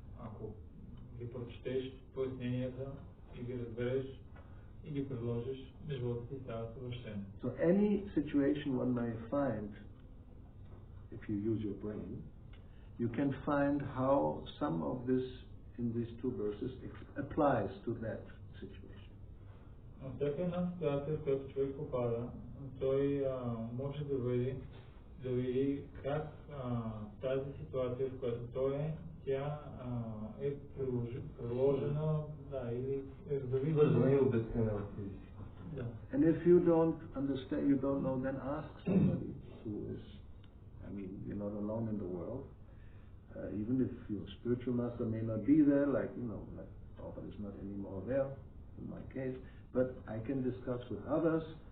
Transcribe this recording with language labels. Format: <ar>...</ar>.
<bg>Ако ги прочетеш поясненията и ги разбереш и ги приложиш, животът ти става съвършен.</bg> <en>So any situation one may find, if you use your brain, you can find how some of this in these 2 verses applies to that situation.</en> <bg>Всяка една ситуация, в която човек попада, той може да види как тази ситуация, в която той е, тя е приложена, или е зависима и обяснена в тези.</bg> <en>And if you don't understand, you don't know, then ask somebody who is, I mean, you're not alone in the world. Even if your spiritual master may not be there, like Prabhupada is not anymore there, in my case, but I can discuss with others.</en>